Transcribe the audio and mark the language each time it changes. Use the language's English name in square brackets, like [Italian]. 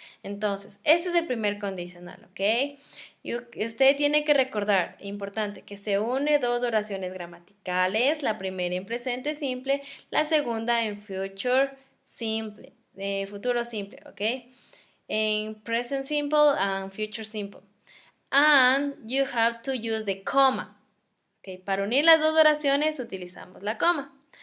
[Spanish] Entonces, este es el primer condicional, ¿ok? Y usted tiene que recordar, importante, que se une dos oraciones gramaticales, la primera en presente simple, la segunda en future simple, futuro simple, ¿ok? [English] En present simple and future simple. And you have to use the comma. [Spanish] Okay, para unir las dos oraciones utilizamos la coma.